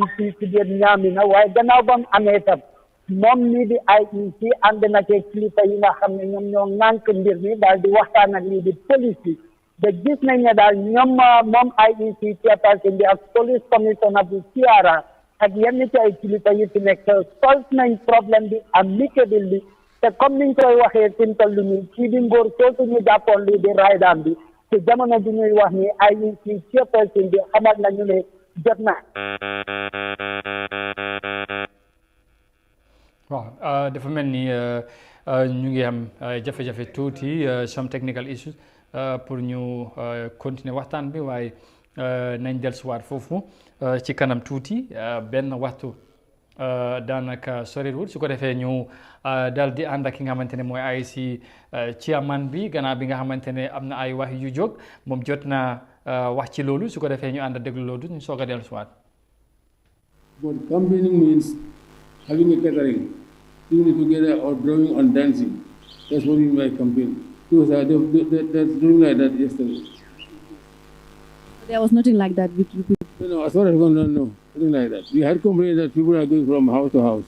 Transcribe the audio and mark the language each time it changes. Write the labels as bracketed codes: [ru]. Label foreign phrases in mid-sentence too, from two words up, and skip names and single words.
[wo] fii ci biir Nyamina waaye gannaaw ba mu amee tam moom lii di IEC ànd na ci kilifa yi nga xam ne ñoom ñoo ŋànk mbir mi daal di waxtaan ak lii di police yi de gis nañ ne daal ñoom moom IEC chairperson bi ak [en] police commissioner [wo] bu Siara ak yenn ci ay kilifa yi fi nekk solve nañ problème bi amicable bi te comme niñ koy waxee fi mu toll nii ci di ngóor soosu ñu jàppoon lii di raydaan bi te jamono bi ñuy wax ni IEC chairperson bi xamal nañu ne jot na. waaw dafa mel ni ñu ngi am jafe-jafe tuuti [en] some technical issues [wo] pour ñu continuer waxtaan bi waaye nañ dellusiwaat foofu ci kanam tuuti benn waxtu daanaka soriwul su ko defee ñu daal di ànd ak ki nga xamante ne mooy IEC chairman bi gannaaw bi nga xamante ne am na ay wax yu jóg moom jot na wax ci loolu su ko defee ñu ànd a déglu loolu ñu soog a dellusiwaat. [en] But campaigning means having a gathering, doing it together or drawing on dancing. That's what we mean by campaign. Because they're doing like that yesterday. There was nothing like that with you people. No, as far as I know, nothing like that. We had complained that people are going from house to house.